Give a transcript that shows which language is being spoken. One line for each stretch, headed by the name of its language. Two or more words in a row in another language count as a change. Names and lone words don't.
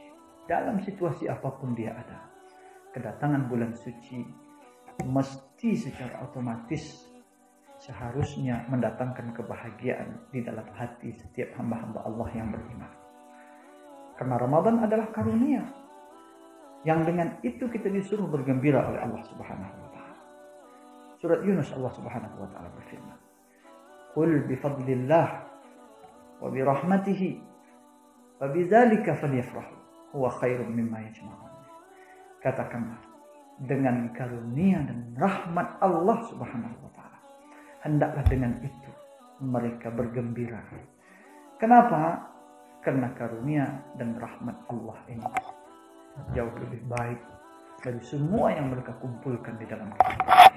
Indonesian: Dalam situasi apapun dia ada, kedatangan bulan suci mesti secara otomatis seharusnya mendatangkan kebahagiaan di dalam hati setiap hamba-hamba Allah yang beriman. Karena Ramadan adalah karunia yang dengan itu kita disuruh bergembira oleh Allah
Arabic: سبحانه وتعالى.
Indonesian: Surat Yunus, Allah
Arabic: سبحانه وتعالى
Indonesian: berfirman,
Arabic: "قل بفضل الله وبرحمته فبذلك فليفرحوا هو خير مما يجمعون.
Indonesian: Katakanlah, dengan karunia dan rahmat Allah
Arabic: سبحانه وتعالى,
Indonesian: hendaklah dengan itu mereka bergembira. Kenapa? Karena karunia dan rahmat Allah ini jauh lebih baik dari semua yang mereka kumpulkan di dalam kehidupan.